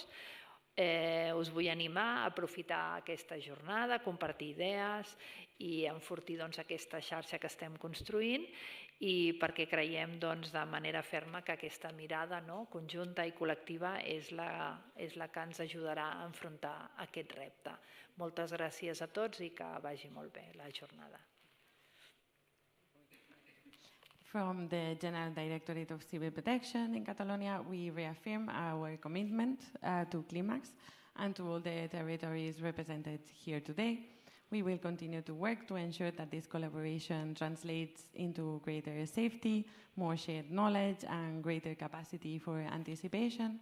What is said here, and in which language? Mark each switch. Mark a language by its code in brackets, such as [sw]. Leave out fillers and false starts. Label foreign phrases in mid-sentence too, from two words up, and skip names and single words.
[ca] Us vull animar a aprofitar aquesta jornada, compartir idees i enfortir aquesta xarxa que estem construint i perquè creiem de manera ferma que aquesta mirada conjunta i col·lectiva és la que ens ajudarà a enfrontar aquest repte. Moltes gràcies a tots i que vagi molt bé la jornada. [en] From the General Directorate of Civil Protection in Catalonia, we reaffirm our commitment to CLIMAAX and to all the territories represented here today. We will continue to work to ensure that this collaboration translates into greater safety, more shared knowledge, and greater capacity for anticipation.